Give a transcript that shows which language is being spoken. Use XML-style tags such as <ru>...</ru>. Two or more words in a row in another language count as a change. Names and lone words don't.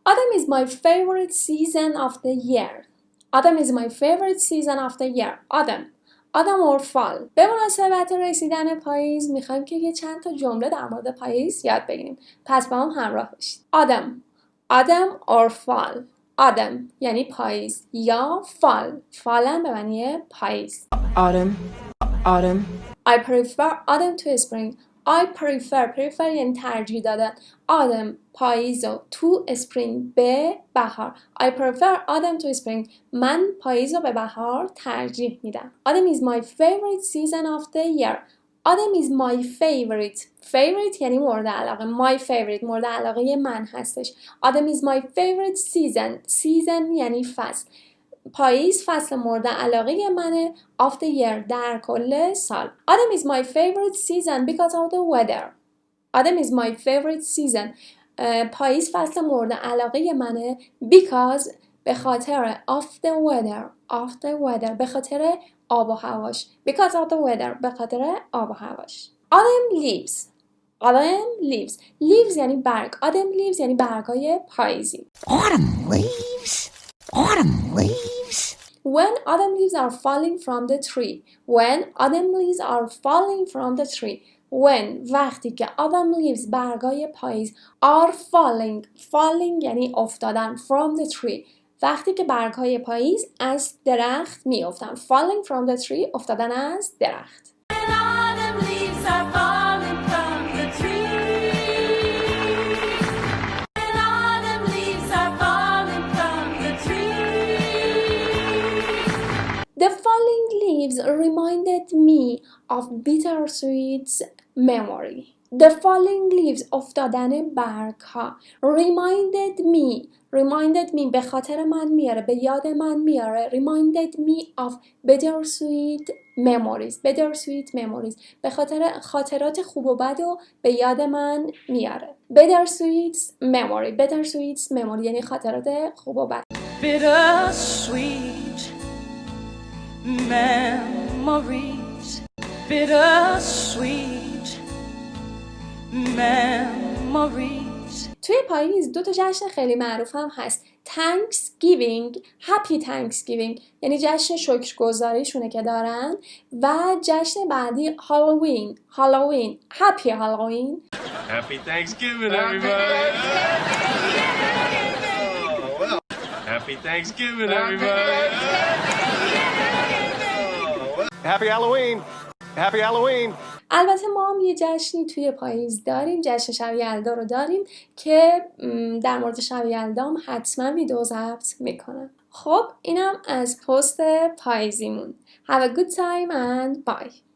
<en>Autumn is my favorite season of the year. Autumn is my favorite season of the year. Autumn or fall.</en> <fa>به مناسبت رسیدن پاییز میخوایم که یه چند تا جمله در مورد پاییز یاد بگیریم. پس با هم همراه باشید.</fa> <en>Autumn or fall.</en> <fa>Autumn یعنی پاییز یا fall. fall هم به معنی پاییز.</fa> <en>Autumn. I prefer autumn to spring. I prefer</en> <fa>یعنی ترجیح دادن. autumn پاییز و</fa> <en>to spring</en> <fa>به بهار.</fa> <en>I prefer autumn to spring.</en> <fa>من پاییز رو به بهار ترجیح میدم.</fa> <en>Autumn is my favorite season of the year. Autumn is my favorite</en> <fa>یعنی مورد علاقه.</fa> <en>My favorite</en> <fa>مورد علاقه من هستش.</fa> <en>Autumn is my favorite season</en> <fa>یعنی فصل. پاییز فصل مورد علاقه منه</fa> <en>of the year</en> <fa>در کل سال.</fa> <en>Autumn is my favorite season because of the weather. Autumn is my favorite season.</en> <fa>پاییز فصل مورد علاقه منه because به خاطر</fa> <en>of the weather</en> <fa>به خاطر آب و هواش.</fa> <en>Because of the weather</en> <fa>به خاطر آب و هواش.</fa> <en>Autumn leaves</en> <fa>یعنی برگ.</fa> <en>Autumn leaves</en> <fa>یعنی برگای پاییزی.</fa> <en>Autumn leaves. When autumn leaves are falling from the tree. When</en> <fa>وقتی که</fa> <en>autumn leaves</en> <fa>برگای پاییز</fa> <en>are falling</en> <fa>یعنی افتادن</fa> <en>from the tree.</en> <fa>وقتی که برگهای پاییز از درخت می افتن.</fa> <en>Falling from the tree</en> <fa>افتادن از درخت.</fa> <en>When autumn leaves are falling from the tree. When autumn leaves are falling from the tree. The falling leaves reminded me of bittersweet memory. The falling leaves</en> <fa>افتادن برگها.</fa> <en>Reminded me</en> <fa>به خاطر من میاره به یاد من میاره.</fa> <en>Reminded me of bittersweet memories</en> <fa>به خاطر خاطرات خوب و بد و به یاد من میاره.</fa> <en>bittersweet memory</en> <fa>یعنی خاطرات خوب و بد.</fa> <en>Bittersweet memories.</en> <fa>توی پاییز 2 تا جشن خیلی معروف هم هست.</fa> <en>Thanksgiving, Happy Thanksgiving</en> <fa>یعنی جشن شکرگزاریشونه که دارن و جشن بعدی</fa> <en>Halloween, Happy Halloween. Happy Thanksgiving, everybody! Happy Thanksgiving, everybody! Happy Halloween! Happy Halloween!</en> <fa>البته ما هم یه جشنی توی پاییز داریم، جشن شب یلدا رو داریم که در مورد شب یلدام حتما ویدیو ضبط میکنم. خب اینم از پست پاییزیمون.</fa> <en>Have a good time and bye!</en>